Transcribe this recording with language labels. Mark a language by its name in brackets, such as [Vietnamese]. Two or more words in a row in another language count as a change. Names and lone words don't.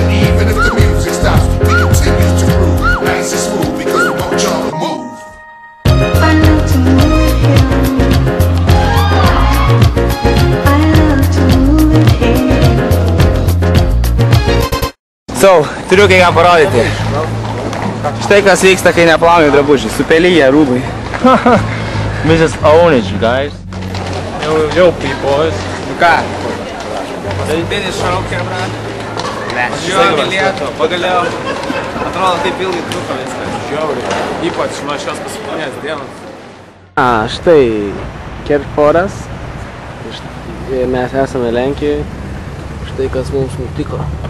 [English] Even if the music stops, we continue to groove. Nice and smooth because we want y'all to move. [Lithuanian] So, turiu kai ką parodyti. Štai kas vyksta, kai neplauni drabužiai. Supelyje rūbai. [English] We just own it, you guys. Yo, people. [Lithuanian] Nu ką? Paskutinis šaukė, brat. Važiuojam į Lietuvą, pagaliau. Atrodo, taip ilgai truko viskas. Žiauriai. Ypač nuo šios paskutinės dienos. Štai Kerforas. Mes esame Lenkijoje. Štai kas mums nutiko.